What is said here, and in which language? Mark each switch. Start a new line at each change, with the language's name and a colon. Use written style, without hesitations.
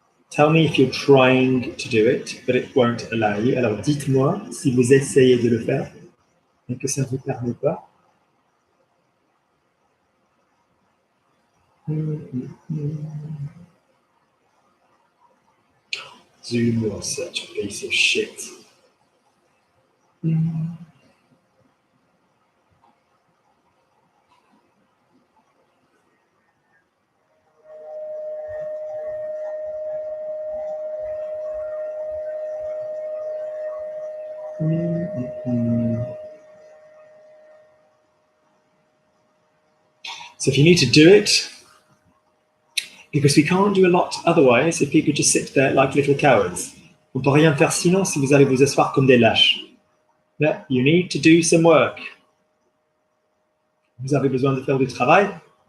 English: Tell me if you're trying to do it, but it won't allow you.
French: Alors dites-moi si vous essayez de le faire et que ça ne vous permet pas.
English: Zoom was such a piece of shit. So if you need to do it, because we can't do a lot otherwise if people just sit there like little cowards.
French: On peut rien faire sinon si vous allez vous asseoir comme des lâches.
English: Yeah, you need to do some work.
French: Vous avez besoin de faire du travail.